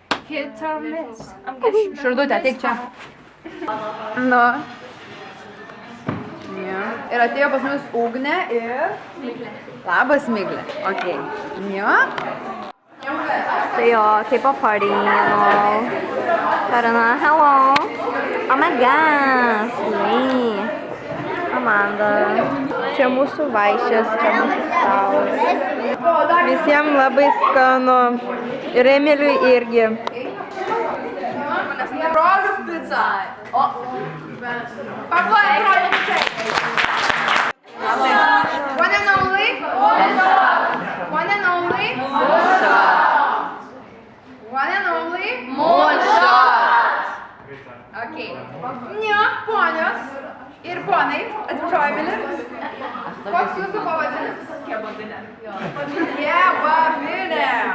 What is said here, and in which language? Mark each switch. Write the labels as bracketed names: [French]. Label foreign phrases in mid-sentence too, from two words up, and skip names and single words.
[Lithuanian] Širdutė, ateik čia. Nu. Ja. Ir atėjo pas mus Ugnė ir... Labas, Miglė. Ok. Jo. Tai jo, taip paparinau. [English] Karina, hello. Oh my god. Slay. Amanda. [Lithuanian] Čia mūsų vaišės, čia mūsų stalas. Visiems labai skanu. Ir Emiliui irgi. Brolių pica. O. Pakuoja brolių pica. [English] One and only. One and only. One and only. [Lithuanian] Moonshot. Ok. Ne, ponios ir ponai. Atsiprašau, Emilė. Koks jūsų pavadinimas? Kebabinė. Kebabinė.